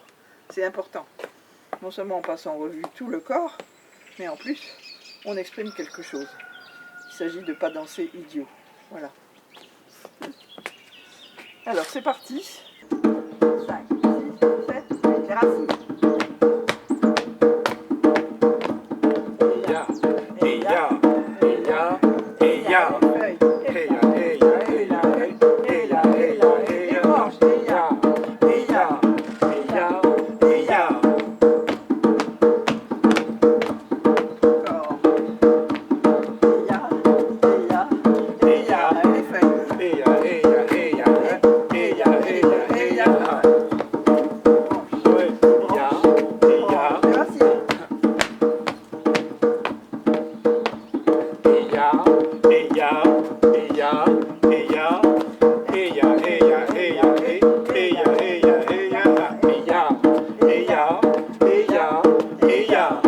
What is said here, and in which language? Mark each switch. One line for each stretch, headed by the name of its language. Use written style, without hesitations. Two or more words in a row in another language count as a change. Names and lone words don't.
French: C'est important. Non seulement on passe en revue tout le corps, mais en plus, on exprime quelque chose. s'agit de ne pas danser idiot. Voilà. Alors c'est parti. 5, 6, 7, 8, les racines. Ya, et ya, et ya, et ya. Hey ya, hey ya, hey ya, hey ya, hey ya, hey ya. Hey ya, hey ya, hey ya, hey ya. Hey ya, hey ya, hey ya, hey ya, hey ya, hey ya, hey ya. Ouais, ya, hey ya. Eya, eya, eya, eya, eya, eya, eya, eya, eya, eya, eya, eya, eya, eya.